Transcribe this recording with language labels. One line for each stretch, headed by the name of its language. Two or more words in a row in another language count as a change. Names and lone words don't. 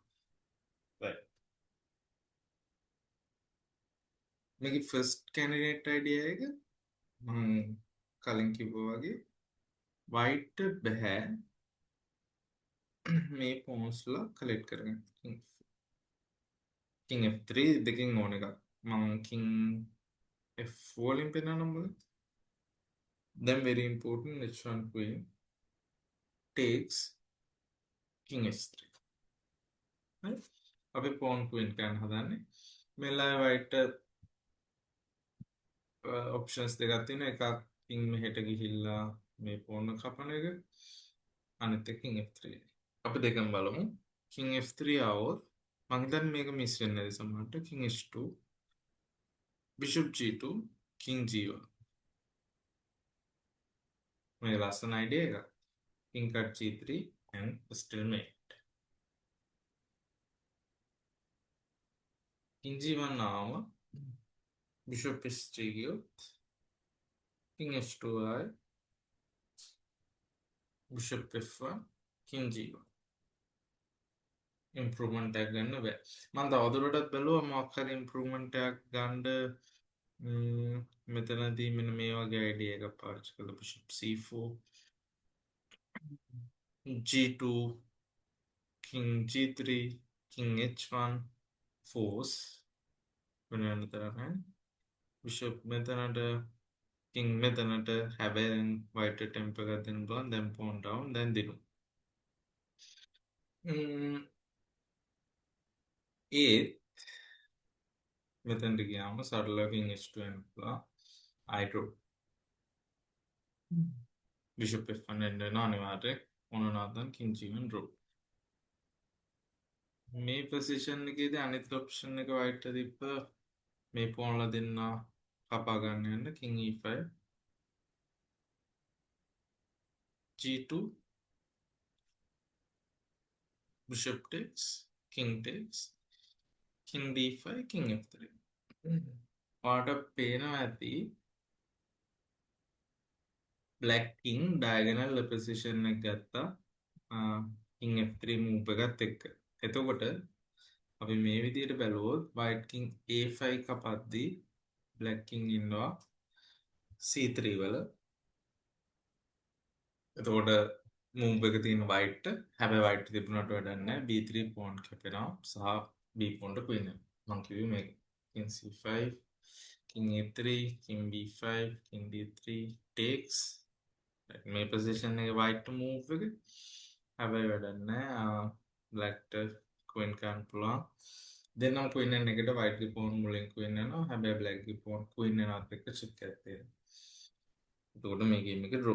Sinhala: right. මේකේ
English: first candidate idea
Sinhala: එක මම කලින් කිව්වා වගේ white බෑ මේ පෝන්ස්ලා කලෙක්ට් කරගන්න.
English: king f3
Sinhala: දෙකෙන් ඕන එකක්. මම
English: king f4
Sinhala: වලින් පෙන්නන්නම් බලන්න.
English: then very important h1 queen takes king h3. right?
Sinhala: අපි
English: pawn queen
Sinhala: ගන්න හදන්නේ. මෙලා
English: white options
Sinhala: දෙකක් තියෙනවා. එකක් king මෙහෙට ගිහිල්ලා මේ pawn එක කපන එක. අනිත් එක
English: king f3.
Sinhala: අපි දෙකම බලමු.
English: king f3
Sinhala: ආවොත් මම හිතන්නේ මේක මිස් වෙන්නේ නැති සමහරට.
English: king h2 bishop g2 king g1.
Sinhala: මේ ලස්සන අයිඩියා එකක්.
English: king cut g3 and stalemate. king g1 ආවම bishop h3 ගියොත් king h2 ආයි bishop f1 king g1.
Sinhala: ඉම්ප්‍රූව්මන්ට් එකක් ගන්න බෑ. මම තවදුරටත් බැලුවා මොකක් හරි ඉම්ප්‍රූව්මන්ට් එකක් ගන්න මෙතනදී මෙන්න මේ වගේ අයිඩියා එකක් පාවිච්චි කරලා
English: bishop c4 g2 king g3 king h1 force
Sinhala: වෙන තරම bishop මෙතනට king මෙතනට හැබැයි
English: white temper
Sinhala: එකක් දෙන්න පුළුවන්
English: then pawn down then
Sinhala: දිනු ඒත් මෙතනට ගියාම සරලව
English: king h2
Sinhala: වෙන්න පුළුවන්
English: I draw bishop f1
Sinhala: එන්න වෙනවා අනිවාර්යෙන් ඕන නැත්නම්
English: king g1 draw
Sinhala: මේ පොසිෂන් එකේදී අනිත් ඔප්ෂන් එක white තිබ්බ මේ pawnලා දෙන්න කපා ගන්න යන්න
English: king e5 g2 bishop takes king takes king d5 king f3
Sinhala: ඔයාට පේනවා ඇති
English: black king diagonal position එක ගත්තා king f3 move
Sinhala: එකත් එක්ක. එතකොට අපි මේ විදිහට බැලුවොත්
English: white king a5
Sinhala: කපද්දී
English: black king
Sinhala: ඉන්නවා c3 වල. එතකොට move එක තියෙන white හැබැයි white තිබුණාට වැඩක් නැහැ
English: b3 pawn
Sinhala: කැපෙනවා සහ
English: b pawn
Sinhala: ට queen එක. මම කිව්වේ මේක
English: king c5 king a3 king b5 king d3 takes
Sinhala: මේ පොසිෂන් එකේ
English: white move
Sinhala: එක හැබැයි වැඩක් නැහැ බ්ලැක්ට ක්වීන් ගන්න පුළුවන්. දෙන්නම ක්වීන් එක එකට වයිට්ගේ පෝන් මුලින් ක්වීන් යනවා. හැබැයි බ්ලැක්ගේ පෝන් ක්වීන් යනවත් එක්ක චෙක් එකක් තියෙනවා. එතකොට මේ ගේම් එක ඩ්‍රෝ.